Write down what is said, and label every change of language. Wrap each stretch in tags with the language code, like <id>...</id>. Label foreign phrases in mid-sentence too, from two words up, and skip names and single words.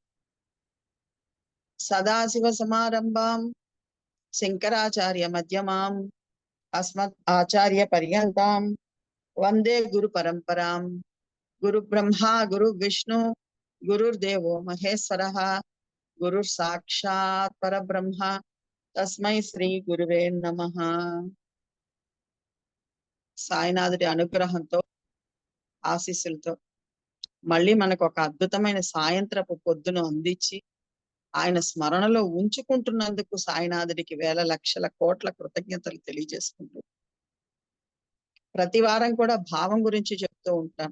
<sa>सदाशिव समारंभां शंकराचार्य मध्यमाम् अस्मत् आचार्य पर्यन्तां वंदे गुरु परंपरां। गुरु ब्रह्मा गुरु विष्णु गुरुर्देवो महेश्वरः गुरु साक्षात् परब्रह्म तस्मै श्री गुरुवे नमः।</sa> <te>సాయినాథుడి అనుగ్రహంతో ఆశీస్సులతో మళ్ళీ మనకు ఒక అద్భుతమైన సాయంత్రపు పొద్దును అందించి ఆయన స్మరణలో ఉంచుకుంటున్నందుకు సాయినాథుడికి వేల లక్షల కోట్ల కృతజ్ఞతలు తెలియజేసుకుంటూ ప్రతి వారం కూడా భావం గురించి చెప్తూ ఉంటాను.</te>